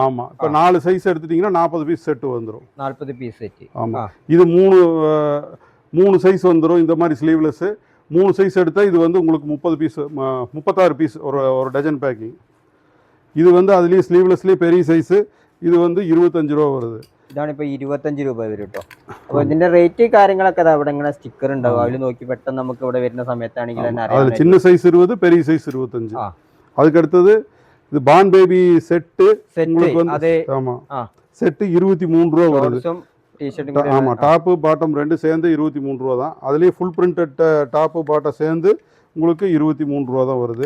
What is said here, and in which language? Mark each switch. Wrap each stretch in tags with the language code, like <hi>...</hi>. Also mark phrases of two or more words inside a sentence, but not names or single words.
<ta>ஆமாம். இப்போ 4 சைஸ் எடுத்துட்டிங்கன்னா 40</ta> <en>piece set</en> <ta>வந்துடும்.</ta> <en>40 piece set.</en> <ta>ஆமாம். இது 3 சைஸ் வந்துடும். இந்த மாதிரி ஸ்லீவ்லெஸ்ஸு 3 சைஸ் எடுத்தால் இது வந்து உங்களுக்கு 30 பீஸ் 36 பீஸ் ஒரு</ta> <en>dozen packing.</en> <ta>இது வந்து அதுலேயே ஸ்லீவ்லெஸ்லேயே பெரிய சைஸு.</ta> <ml>ഇത് வந்து 25 രൂപ വരുന്നത്. ഇതാണ് ഇപ്പോൾ 25 രൂപ വരും കേട്ടോ. അപ്പോൾ ഇതിന്റെ റേറ്റ് കാര്യങ്ങളൊക്കെ അവിടെ ഇങ്ങനെ സ്റ്റിക്കർ ഉണ്ടാവും. അതിൽ നോക്കി പെട്ടെന്ന് നമുക്ക് ഇവിടെ വരുന്ന സമയത്താണെങ്കിൽ തന്നെ അറിയാം. അതിൽ ചിന്ന സൈസ് 20,</ml> <ta>பெரிய சைஸ் 25. அதுக்கு அடுத்தது இது</ta> <en>born baby set</en> <ta>உங்களுக்கு வந்து அதே ஆமா செட்டு 23 ரூபா வருது. டீ-ஷர்ட் ஆமா</ta> <en>top bottom</en> <ta>ரெண்டு சேர்ந்து 23 ரூபா தான். அதுலயே</ta> <en>full printed top bottom</en> <ta>சேர்ந்து உங்களுக்கு 23 ரூபா தான் வருது.</ta>